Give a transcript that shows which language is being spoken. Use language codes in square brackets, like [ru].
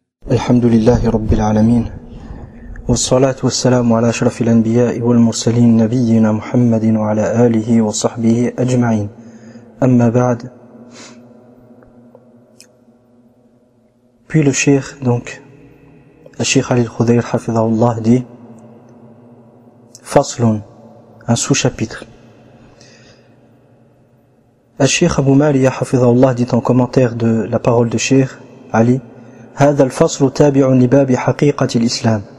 [ar] الحمد لله رب العالمين، والصلاة والسلام على أشرف الأنبياء والمرسلين نبينا محمد وعلى آله وصحبه أجمعين، أما بعد. [fr] Puis le cheikh, donc [ar] الشيخ علي الخضير حفظه الله، [fr] dit فصل، un sous-chapitre. [ar] الشيخ أبو ماريا حفظه الله [fr] dit en commentaire de la parole de Cheikh Ali: [ar] هذا الفصل تابع لباب حقيقة الإسلام.